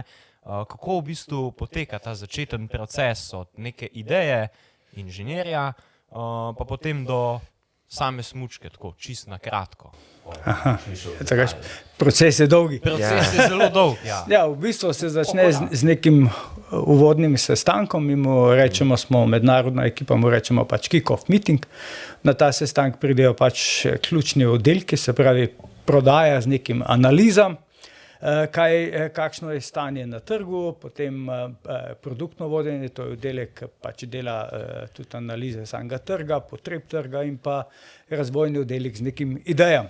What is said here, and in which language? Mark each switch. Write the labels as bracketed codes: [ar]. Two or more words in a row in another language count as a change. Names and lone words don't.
[sl] Kako v bistvu poteka ta začeten proces od neke ideje inženirja, pa potem do same smučke, tako čisto na kratko. Proces je dolgi. Proces je zelo dolg. Ja, v bistvu se začne z nekim uvodnim sestankom, mi mu rečemo, smo mednarodna ekipa, mu rečemo pač [en] kick-off meeting. [sl] Na ta sestank pridejo pač ključni oddelki, se pravi prodaja z nekim analizam, kakšno je stanje na trgu, potem produktno vodenje, to je oddelek, pač dela tudi analize samega trga, potreb trga in pa razvojni oddelek z nekim idejam.